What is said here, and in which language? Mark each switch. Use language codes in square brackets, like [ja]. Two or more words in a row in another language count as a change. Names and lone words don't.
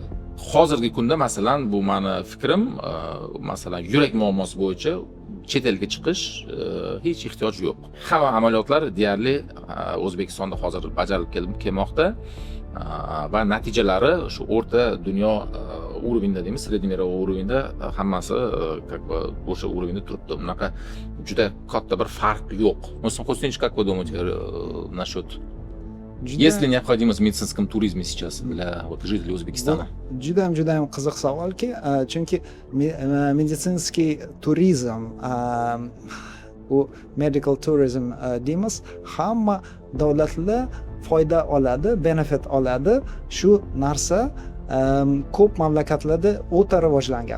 [uz] Hozirgi kunda masalan, bu meni fikrim, masalan, yurak muammosi bo'yicha chet elga chiqish hech ehtiyoj yo'q. Hamma amaliyotlar deyarli O'zbekistonda hozir bajarilib kelmoqda va natijalari shu o'rta dunyo уровеньda deymiz, [ru] средний мировой уровеньda [uz] hammasi o'sha уровеньda turibdi. Bunaqa juda katta bir farq yo'q. Muhsin Huseynovich, [ru] как вы думаете насчет Есть ли необходимость в медицинском туризме сейчас для вот жителей O'zbekistona? [uz] Juda ham qiziq savolki, chunki [ru] медицинский туризм, [uz] u [en] medical tourism [uz] deymiz, hamma davlatlar foyda oladi, benefit oladi. Shu narsa ko'p mamlakatlarda o'ta rivojlangan.